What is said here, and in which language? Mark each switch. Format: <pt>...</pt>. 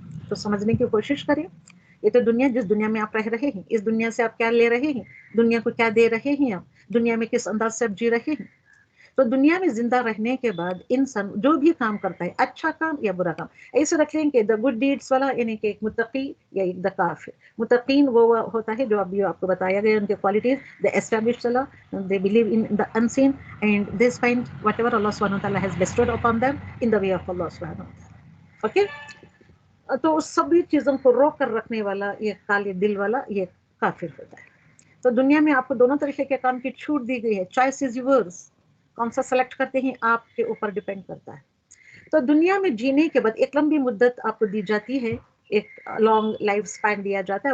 <ur>तो समझने की कोशिश करें. ये तो दुनिया, जिस दुनिया में आप रह रहे हैं, इस दुनिया से आप क्या ले रहे हैं, दुनिया को क्या दे रहे हैं, आप दुनिया में किस अंदाज से आप जी रहे हैं. تو دنیا میں زندہ رہنے کے بعد انسان جو بھی کام کرتا ہے اچھا کام یا برا کام ایسے رکھ لیں کہ دا گڈ ڈیڈس والا یعنی کہ ایک متقی یا ایک دا کافر. متقین وہ ہوتا ہے جو ابھی آپ کو بتایا گیا ان کے qualities.</ur> <en>They establish اللہ, they believe in the unseen and they spend whatever اللہ سبحانہ وتعالی has bestowed upon them in the way of اللہ سبحانہ وتعالی.</en> <ur>اوکے, تو اس سبھی چیزوں کو روک کر رکھنے والا یہ کالے دل والا یہ کافر ہوتا ہے. تو دنیا میں آپ کو دونوں طریقے کے کام کی چھوٹ دی گئی ہے.</ur> <en>choice is yours,</en> <ur>کون سا سلیکٹ کرتے ہیں آپ کے اوپر ڈیپینڈ کرتا ہے. تو دنیا میں جینے کے بعد ایک لمبی مدت آپ کو دی جاتی ہے, ایک لانگ لائف اسپین دیا جاتا ہے.</ur>